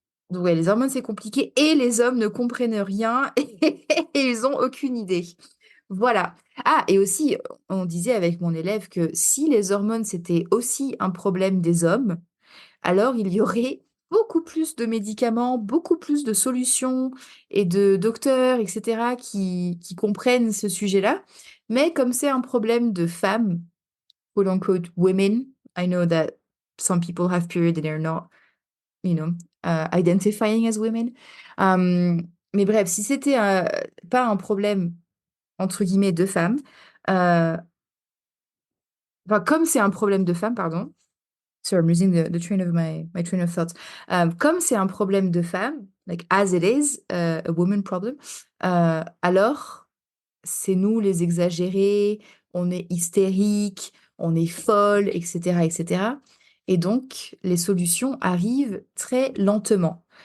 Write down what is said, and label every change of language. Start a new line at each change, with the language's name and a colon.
French: Donc ouais, les hormones, c'est compliqué et les hommes ne comprennent rien et ils ont aucune idée. Voilà. Ah, et aussi, on disait avec mon élève que si les hormones, c'était aussi un problème des hommes, alors il y aurait beaucoup plus de médicaments, beaucoup plus de solutions et de docteurs, etc., qui comprennent ce sujet-là. Mais comme c'est un problème de femmes,
English: quote unquote women, I know that some people have period and they're not, you know, identifying as women.
French: Euh, mais bref, si c'était pas un problème entre guillemets de femmes, euh, enfin comme c'est un problème de femmes, pardon.
English: So I'm losing the train of my train of thoughts.
French: Comme c'est un problème de femme,
English: like as it is a woman problem,
French: alors c'est nous les exagérés, on est hystérique, on est folle, etc., etc. Et donc les solutions arrivent très lentement.